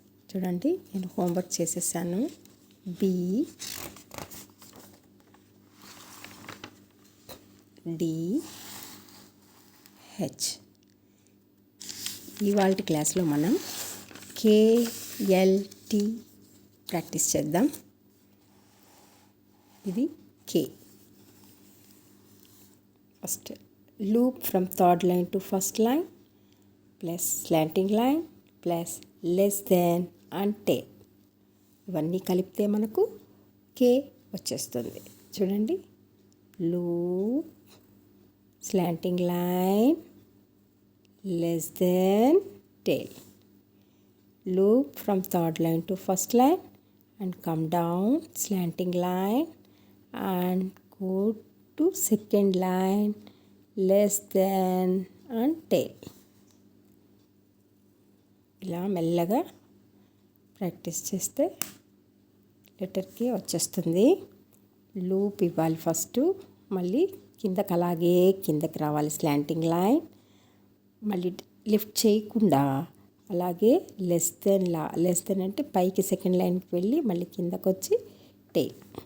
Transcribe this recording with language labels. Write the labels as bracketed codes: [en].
[te] చూడండి, నేను హోంవర్క్ చేసేసాను. B, D, H. ఇవాళ క్లాస్లో మనం కే, ఎల్, టి ప్రాక్టీస్ చేద్దాం. ఇది కే. [en] First, loop from third line to first line plus slanting line plus less than and tail. [te] ఇవన్నీ కలిపితే మనకు కే వచ్చేస్తుంది. చూడండి, loop, slanting line, less than, tale. [en] Loop from third line to first line and come down slanting line and go to second line, less than and tail. [te] ఇలా మెల్లగా practice చేస్తే లెటర్కి వచ్చేస్తుంది. Loop ఇవ్వాలి ఫస్ట్, మళ్ళీ కిందకి అలాగే కిందకి రావాలి స్లాంటింగ్ లైన్, మళ్ళీ లిఫ్ట్ చేయకుండా అలాగే లెస్ దెన్ అంటే పైకి సెకండ్ లైన్కి వెళ్ళి మళ్ళీ కిందకు వచ్చి టెయిల్.